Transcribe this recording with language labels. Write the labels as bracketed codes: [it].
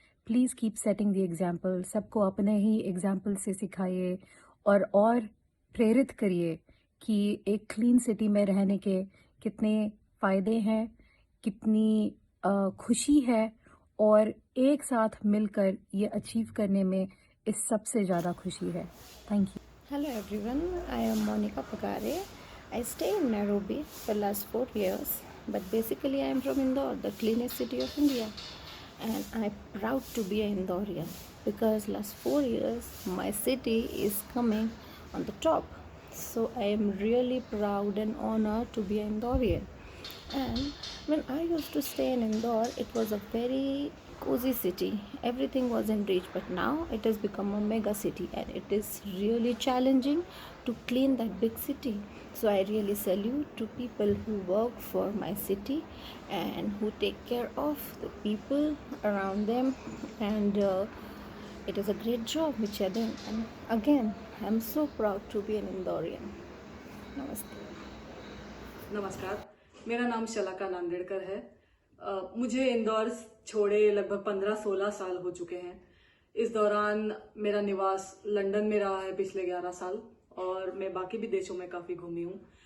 [en] please keep setting the example, [hi] सबको अपने ही example से सिखाइए और प्रेरित करिए कि एक क्लीन सिटी में रहने के कितने फ़ायदे हैं, कितनी खुशी है, और एक साथ मिलकर ये अचीव करने में इस सबसे ज़्यादा खुशी है। [en] Thank you. Hello everyone, I am Monica Pagare. I stay in Nairobi for the last 4 years, but basically I am from Indore, the cleanest city of India, and I am proud to be an Indorian because last 4 years my city is coming on the top. So I am really proud and honored to be an Indorian. And when I used to stay in Indore, it was a very cozy city. Everything was in reach, but now it has become a mega city, and it is really challenging to clean that big city. So I really salute to people who work for my city and who take care of the people around them, and it is a great job which are done. And again, I'm so proud to be an Indorian. [hi] Namaste. नमस्कार, मेरा नाम शलाका नांदेड़कर है। मुझे इंदौर छोड़े लगभग 15-16 साल हो चुके हैं। इस दौरान मेरा निवास लंदन में रहा है पिछले 11 साल, और मैं बाकी भी देशों में काफ़ी घूमी हूँ।